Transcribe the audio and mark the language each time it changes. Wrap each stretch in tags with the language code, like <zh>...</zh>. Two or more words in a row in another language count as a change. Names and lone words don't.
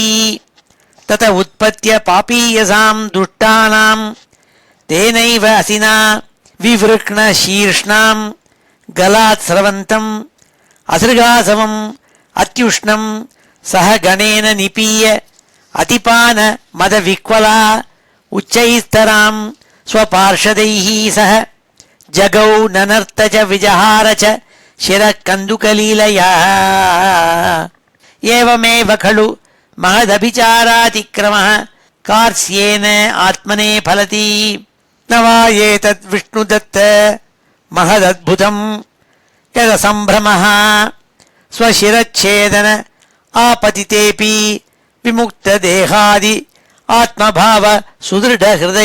<sa>तत उत्पत्य पापीयसां दुष्टानां तेनैव असिना विवृक्ण शीर्ष्णां गलात् स्रवन्तम् असृगासवम् अत्युष्णं सह गणेन निपीय अतिपान मद विह्वला उच्चैस्तरां स्वपार्षदैः सह जगौ ननर्त च विजहार च शिरःकन्दुकलीलया. ஏவமேவ खलु महदभिचारातिक्रमः कार्स्येन आत्मने फलति. न वा एतद् विष्णुदत्त महदद्भुतं यदसम्भ्रमः स्वशिरच्छेदन आपतितेऽपि विमुक्तदेहादि आत्मभाव सुदृढहृदय</sa>